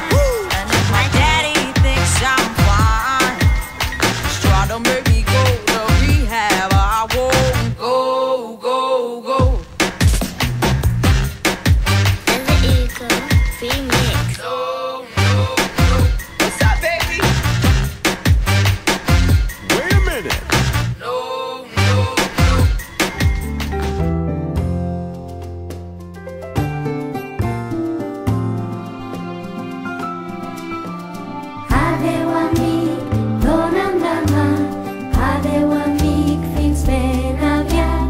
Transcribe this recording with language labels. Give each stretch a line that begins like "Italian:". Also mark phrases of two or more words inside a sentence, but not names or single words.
English: And if my daddy thinks I'm fine, he's trying to make me go to rehab. I won't go, go, go. Desert Eagle remix. No, no, no. What's up, baby? Wait a minute. No, no, no.
Catalan: Adeu amic, dona'm la mà. Adeu amic, fins ben aviat.